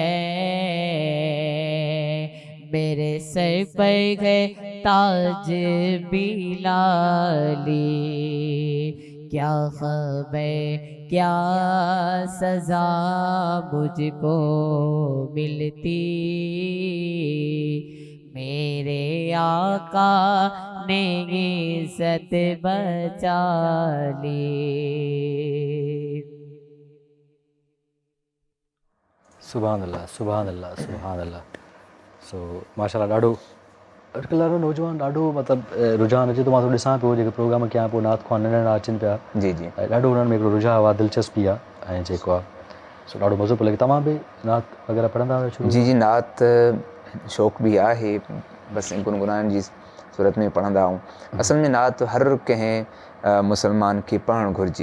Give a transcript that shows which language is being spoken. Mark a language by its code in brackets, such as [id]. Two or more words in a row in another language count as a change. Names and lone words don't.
[ur] میرے سر پر ہے تاج بلالی کیا خبر کیا سزا مجھ کو ملتی میرے آقا نے عزت بچا لی [ar] سبحان اللہ سبحان اللہ سبحان اللہ [sd] سو ماشاءالله ڏاڍو اڄڪلهه ڏاڍو نوجوان ڏاڍو مطلب رجحان اچي ٿو مان ٿو ڏسان پيو جيڪي پروگرام ڪيان پيو نعت خوان ننڍا اچن پيا جي جي ۽ ڏاڍو انهن ۾ هڪڙو رجحان آهي دلچسپي آهي ۽ جيڪو آهي سو ڏاڍو مزو پيو لڳي توهان به نعت وغيره پڙهندا آهيو شروع جي جي نعت شوق به آهي بس گنگنائڻ جي صورت ۾ پڙهندا آهيون اصل ۾ نعت هر ڪنهن مسلمان کي پڙهڻ گهرجي